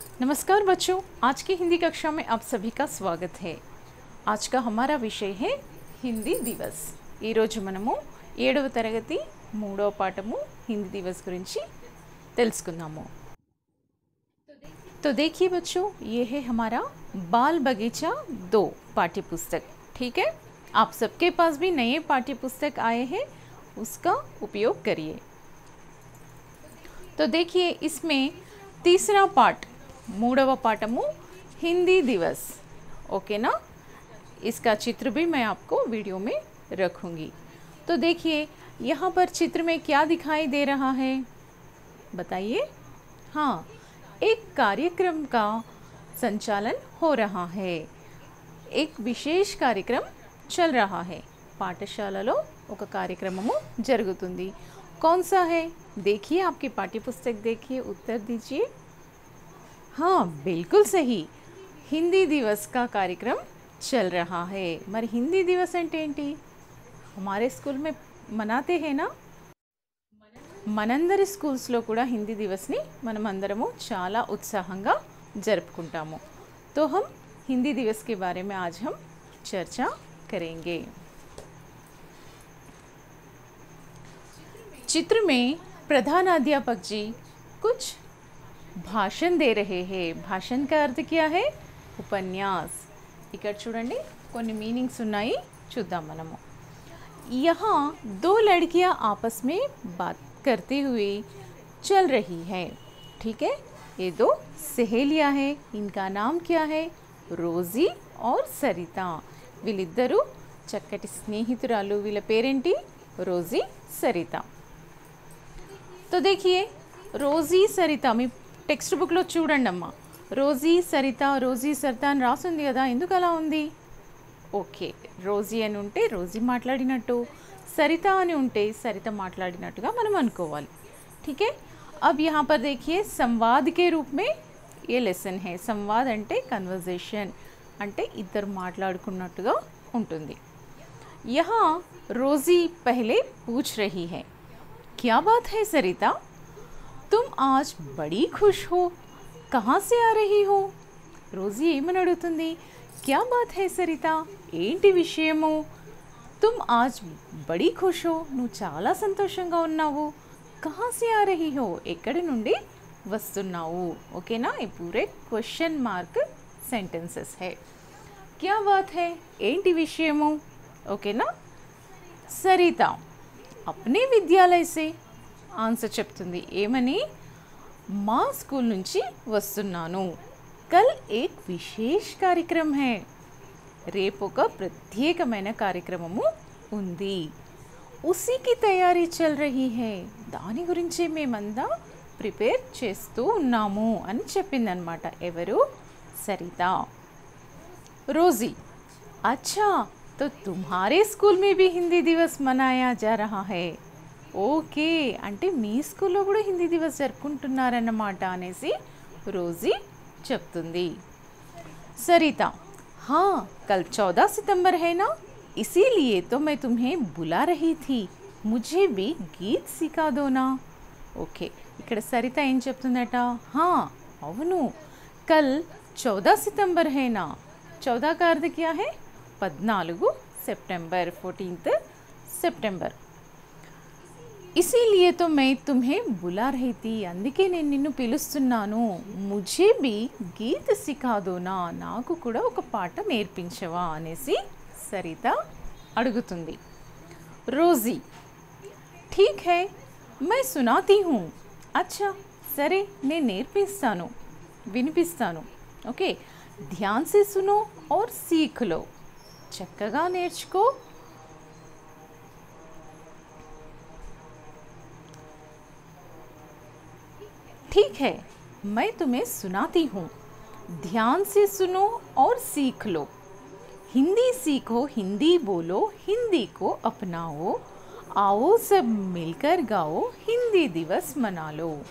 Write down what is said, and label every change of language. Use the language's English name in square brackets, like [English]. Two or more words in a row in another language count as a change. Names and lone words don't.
[Hindi] नमस्कार बच्चों, आज की हिंदी कक्षा में आप सभी का स्वागत है। आज का हमारा विषय है हिंदी दिवस। [Telugu] ఈ రోజు మనము 7వ తరగతి 3వ పాఠము हिंदी दिवस గురించి తెలుసుకుందాము। [Hindi] तो देखिए बच्चों, ये है हमारा बाल बगीचा 2 पाठ्य पुस्तक। ठीक है, आप सबके पास भी नए पाठ्य पुस्तक आए हैं, उसका उपयोग करिए। तो देखिए, इसमें तीसरा पाठ 3వ पाठము हिंदी दिवस, ओके ना। इसका चित्र भी मैं आपको वीडियो में रखूँगी। तो देखिए, यहाँ पर चित्र में क्या दिखाई दे रहा है, बताइए। हाँ, एक कार्यक्रम का संचालन हो रहा है, एक विशेष कार्यक्रम चल रहा है। [Telugu] పాఠశాలలో ఒక కార్యక్రమము జరుగుతుంది। [Hindi] कौन सा है, देखिए, आपकी पाठ्य पुस्तक देखिए, उत्तर दीजिए। हाँ, बिल्कुल सही, हिंदी दिवस का कार्यक्रम चल रहा है। [Telugu] మరి హిందీ దివస్ అంటే ఏంటి? [Hindi] हमारे स्कूल में मनाते हैं ना। [Telugu] మనందరి స్కూల్స్లో కూడా హిందీ దివస్ని మనం అందరము చాలా ఉత్సాహంగా జరుపుకుంటాము। [Hindi] तो हम हिंदी दिवस के बारे में आज हम चर्चा करेंगे। चित्र में प्रधानाध्यापक जी कुछ भाषण दे रहे हैं। भाषण का अर्थ क्या है? उपन्यास। [Telugu] ఇక్కడ చూడండి, కొన్ని మీనింగ్స్ ఉన్నాయి, చూద్దాం మనము। [Hindi] यहाँ 2 लड़कियां आपस में बात करते हुए चल रही है। ठीक है, ये 2 सहेलियां हैं, इनका नाम क्या है? रोजी और सरिता। [Telugu] వీళ్ళిద్దరూ చక్కటి స్నేహితురాలు। వీళ్ళ పేరేంటి? రోజీ, సరిత। [Hindi] तो देखिए, [Telugu] రోజీ సరిత మీ టెక్స్ట్ బుక్లో చూడండి అమ్మా, రోజీ సరిత, రోజీ సరిత అని రాసుంది కదా, ఎందుకు అలా ఉంది? ఓకే, రోజీ అని ఉంటే రోజీ మాట్లాడినట్టు, సరిత అని ఉంటే సరిత మాట్లాడినట్టుగా మనం అనుకోవాలి। [Hindi] ठीक है, अब यहाँ पर देखिए, संवाद के रूप में ये लेसन है। [Telugu] संवाद అంటే కన్వర్జేషన్, అంటే ఇద్దరు మాట్లాడుకున్నట్టుగా ఉంటుంది। [Hindi] यहाँ रोजी पहले पूछ रही है, क्या बात है सरिता, तुम आज बड़ी खुश हो, कहाँ से आ रही हो? [Telugu] रोजी ఏమని అడుగుతుంది? [Hindi] क्या बात है सरिता, [Telugu] ఏంటి విషయము? [Hindi] तुम आज बड़ी खुश हो, [Telugu] నువ్వు చాలా సంతోషంగా ఉన్నావు। [Hindi] कहाँ से आ रही हो, [Telugu] ఎక్కడి నుండి వస్తున్నావు? ఓకేనా, [Hindi] ये पूरे [English] question mark sentences [Hindi] है। क्या बात है, [Telugu] ఏంటి విషయము? ఓకేనా। సరిత अपने విద్యాలయ से ఆన్సర్ చెప్తుంది, ఏమని? మా స్కూల్ నుంచి వస్తున్నాను। [Hindi] कल एक विशेष कार्यक्रम है, [Telugu] రేపు ఒక ప్రత్యేకమైన కార్యక్రమము ఉంది। [Hindi] उसी की तैयारी चल रही है, [Telugu] దాని గురించి మేమంతా ప్రిపేర్ చేస్తూ ఉన్నాము అని చెప్పిందనమాట। ఎవరు? సరిత। [Hindi] रोजी, अच्छा तो तुम्हारे स्कूल में भी हिंदी दिवस मनाया जा रहा है। [Telugu] ఓకే, అంటే మీ స్కూల్లో కూడా హిందీ దివస్ జరుపుకుంటున్నారన్నమాట అనేసి రోజీ చెప్తుంది। [Hindi] सरिता, हाँ कल 14 सितंबर है ना, इसीलिए तो मैं तुम्हें बुला रही थी, मुझे भी गीत सिखा दो ना। [Telugu] ఓకే, ఇక్కడ సరిత ఏం చెప్తుందట? हाँ అవును, [Hindi] कल 14 सितंबर है ना। 14 का अर्थ क्या है? 14 सितंबर, 14 सितंबर। इसीलिए तो मैं तुम्हें बुला रही थी, [Telugu] అందుకే నేను నిన్ను పిలుస్తున్నాను। [Hindi] मुझे भी गीत सिखा दो ना, [Telugu] నాకు కూడా ఒక పాట నేర్పించవా అనేసి సరిత అడుగుతుంది। [Hindi] रोजी, ठीक है मैं सुनाती हूँ। [Telugu] अच्छा సరే, నేను నేర్పిస్తాను, వినిపిస్తాను। ఓకే, [Hindi] ध्यान से सुनो और सीख लो, [Telugu] చక్కగా నేర్చుకో। [Hindi] ठीक है, मैं तुम्हें सुनाती हूँ, ध्यान से सुनो और सीख लो। हिंदी सीखो, हिंदी बोलो, हिंदी को अपनाओ, आओ सब मिलकर गाओ, हिंदी दिवस मना लो।